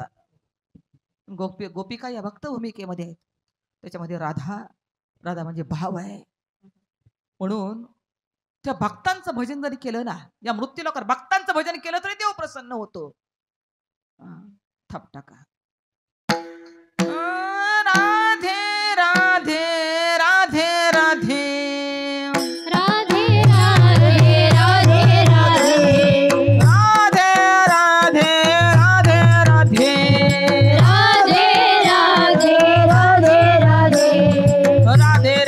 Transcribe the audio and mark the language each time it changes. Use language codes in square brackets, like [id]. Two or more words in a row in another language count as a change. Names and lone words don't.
[mr] गोपिका या भक्त भूमिकेमध्ये आहेत. त्याच्यामध्ये राधा, राधा म्हणजे भाव आहे. म्हणून त्या भक्तांचं भजन जरी केलं ना, या मृत्यू लोकांना भक्तांचं भजन केलं तरी देव प्रसन्न होतो. थाप टाका. राधे राधे राधे राधे राधे राधे राधे राधे, राधे राधे राधे राधे, राधे राधे राधे राधे,